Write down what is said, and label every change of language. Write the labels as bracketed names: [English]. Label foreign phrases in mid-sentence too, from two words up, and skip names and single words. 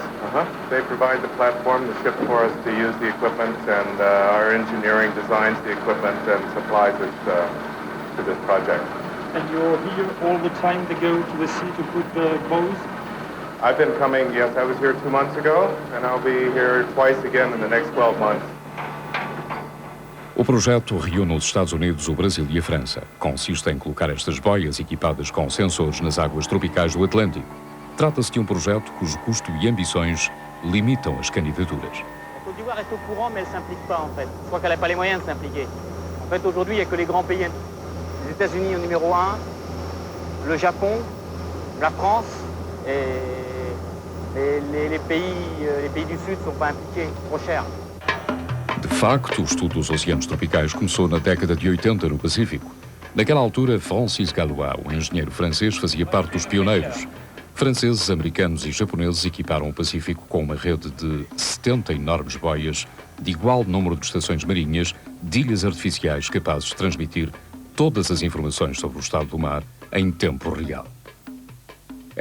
[English] They provide the platform, the ship for us to use the equipment, and our engineering designs the equipment and supplies it to this project. And you're here all the time to go to the sea to put the bows? I've been coming, yes, I was here 2 months ago, and I'll be here twice again in the next 12 months. [Portuguese] O projeto reúne os Estados Unidos, o Brasil e a França. Consiste em colocar estas boias equipadas com sensores nas águas tropicais do Atlântico. Trata-se de um projeto cujo custo e ambições limitam as candidaturas. [French] La Côte d'Ivoire est au courant, mais elle ne s'implique pas en fait. Je crois qu'elle n'a pas les moyens de s'impliquer. En fait, aujourd'hui, il n'y a que les grands pays. Les États-Unis au numéro 1, le Japon, la France et les pays du Sud ne sont pas impliqués, trop cher. [Portuguese] De facto, o estudo dos oceanos tropicais começou na década de 80 no Pacífico. Naquela altura, Francis Galois, um engenheiro francês, fazia parte dos pioneiros. Franceses, americanos e japoneses equiparam o Pacífico com uma rede de 70 enormes boias, de igual número de estações marinhas, de ilhas artificiais capazes de transmitir todas as informações sobre o estado do mar em tempo real.